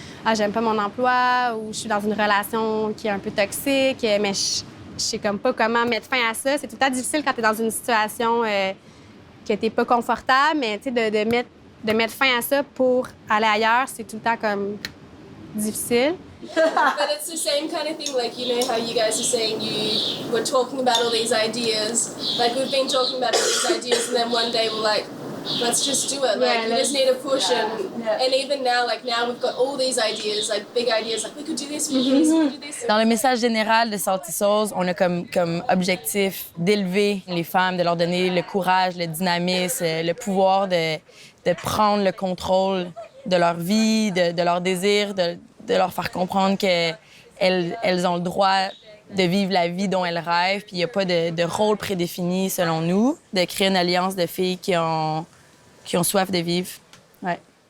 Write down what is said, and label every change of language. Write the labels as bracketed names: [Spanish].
[French] Ah, j'aime pas mon emploi ou je suis dans une relation qui est un peu toxique, mais je sais comme pas comment mettre fin à ça. C'est tout le temps difficile quand tu es dans une situation que tu n'es pas confortable, mais tu sais, de mettre fin à ça pour aller ailleurs, c'est tout le temps comme difficile. [English] But it's the same kind of thing, like, you know how you guys are saying you were talking about all these ideas. Like, we've been talking about all these ideas, and then one day we're like, let's just do it. Like, we just need a push. And even now, like, now we've got all these ideas, like, big ideas, like, we could do this, we could do this, we could do this. [French] Dans le message général de Salty Souls, on a comme objectif d'élever les femmes, de leur donner le courage, le dynamisme, le pouvoir de prendre le contrôle de leur vie, de leurs désirs, de leur faire comprendre qu'elles ont le droit de vivre la vie dont elles rêvent, puis il n'y a pas de rôle prédéfini, selon nous, de créer une alliance de filles qui ont soif de vivre. Ouais.